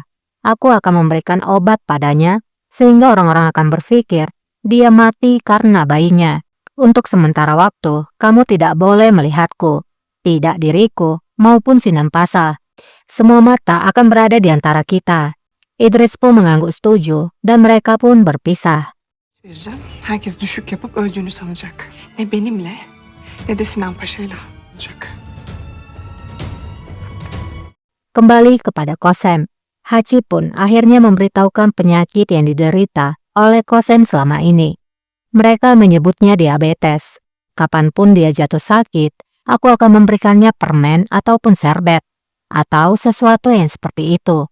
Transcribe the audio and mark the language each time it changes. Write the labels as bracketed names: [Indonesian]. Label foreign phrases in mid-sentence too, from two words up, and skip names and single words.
[Indonesian] Aku akan memberikan obat padanya, sehingga orang-orang akan berpikir dia mati karena bayinya. Untuk sementara waktu, kamu tidak boleh melihatku, tidak diriku maupun Sinan Pasa. Semua mata akan berada di antara kita." Idris pun mengangguk setuju dan mereka pun berpisah. [Turkish] Vereceğim. Herkes düşük yapıp öldüğünü sanacak. Ne benimle ne de Sinan Paşa'yla olacak. [Indonesian] Kembali kepada Qasem, Haji pun akhirnya memberitahukan penyakit yang diderita oleh Qasem selama ini. Mereka menyebutnya diabetes. Kapanpun dia jatuh sakit, aku akan memberikannya permen ataupun serbet, atau sesuatu yang seperti itu.